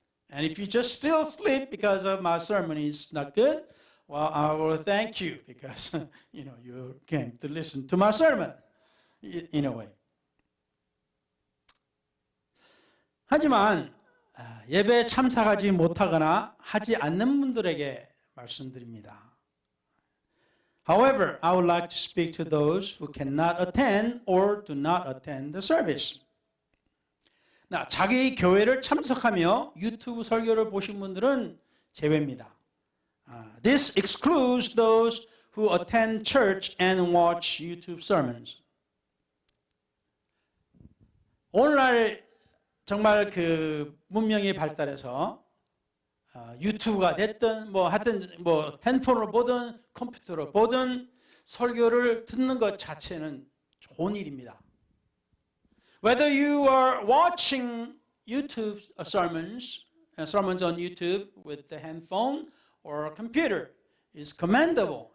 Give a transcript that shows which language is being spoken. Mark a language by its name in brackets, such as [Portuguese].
[English] And if you just still sleep because of my sermon is not good, well, I will thank you because you came to listen to my sermon in a way. [Korean] 하지만 예배에 참석하지 못하거나 하지 않는 분들에게 말씀드립니다. [English] However, I would like to speak to those who cannot attend or do not attend the service. [Korean] 자기 교회를 참석하며 유튜브 설교를 보신 분들은 제외입니다. [English] This excludes those who attend church and watch YouTube sermons. [Korean] 오늘날 정말 그 문명이 발달해서 유튜브가 됐든 하여튼 핸드폰으로 보든 컴퓨터로 보든 설교를 듣는 것 자체는 좋은 일입니다. [English] Whether you are watching YouTube sermons on YouTube with the handphone or a computer is commendable.